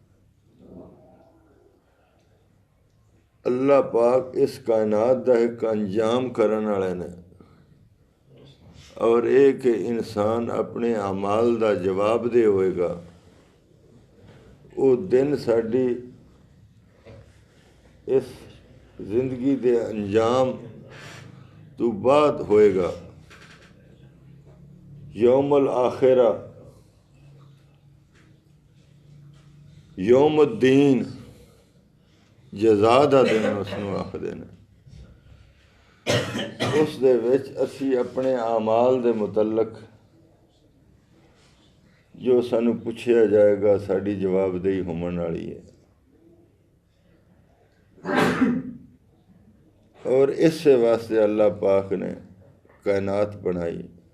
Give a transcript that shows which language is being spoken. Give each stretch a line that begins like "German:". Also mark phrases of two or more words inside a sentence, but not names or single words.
Punjabi: اللہ پاک اس کائنات دا اک انجام کرن والے نے، اور اک انسان اپنے اعمال دا جوابدہ ہوئے گا. او دن ساڈی اس زندگی دے انجام توں بعد ہوئے گا.
Arabic: يوم الآخرة,
Punjabi: یوم الدین، جزا دا دن اوہنوں آکھدے نے. اس دے وچ اسی اپنے اعمال دے متعلق جو سانوں پچھیا جائے گا، ساڈی جوابدہی ہوون والی ہے. اور اس واسطے اللہ پاک نے کائنات بنائی.